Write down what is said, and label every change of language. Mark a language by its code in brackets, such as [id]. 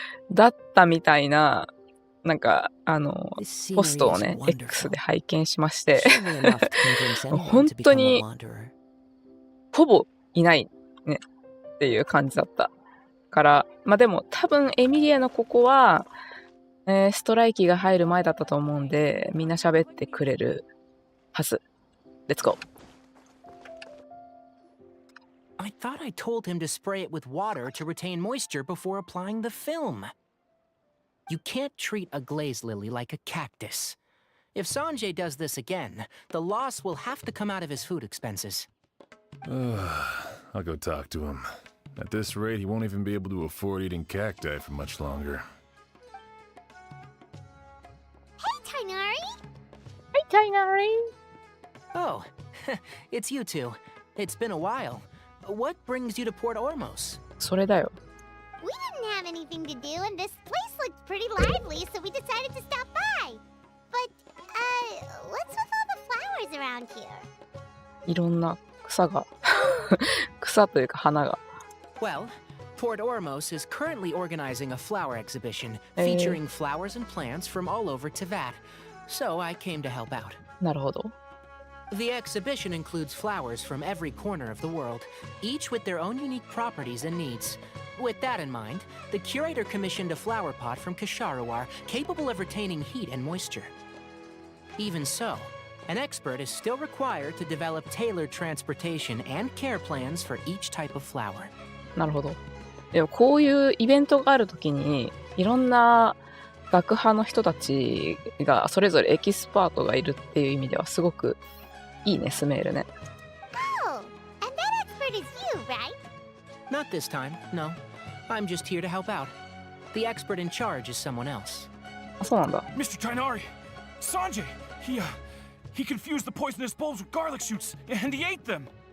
[ja] だったみたいな、なんか、ポストをね、X で拝見しまして、本当に、ほぼいないね、っていう感じだったから、でも多分エミリアのここは、ストライキが入る前だったと思うんで、みんな喋ってくれるはず。 [en] Let's go. I thought I told him to spray it with water to retain moisture before applying the film. You can't treat a glaze lily like a cactus. If Sanjay does this again, the loss will have to come out of his food expenses. I'll go talk to him. At this rate, he won't even be able to afford eating cacti for much longer. Hey, Tainari! Hi, Tainari! Oh, it's you two. It's been a while. What brings you to Port Ormos? [ja] それだよ。 [en] We didn't have anything to do, and this place looked pretty lively, so we decided to stop by. But, what's with all the flowers around here? [ja] いろんな草が草というか花が。 [en] Well, Port Ormos is currently organizing a flower exhibition featuring flowers and plants from all over Teyvat. So I came to help out. [ja] なるほど。 [en] The exhibition includes flowers from every corner of the world, each with their own unique properties and needs. With that in mind, the curator commissioned a flower pot from Kasharawar capable of retaining heat and moisture. Even so, an expert is still required to develop tailored transportation and care plans for each type of flower. [ja] なるほど。でもこういうイベントがあるときにいろんな学派の人たちがそれぞれエキスパートがいるっていう意味ではすごくいいね、スメールね。 [en] Oh, and that expert is you, right? Not this time, no. I'm just here to help out. The expert in charge is someone else. [ja] あ、そうなんだ。 [en] Mr. Tainari! Sanjay! He confused the poisonous bulbs with garlic shoots, and he ate them!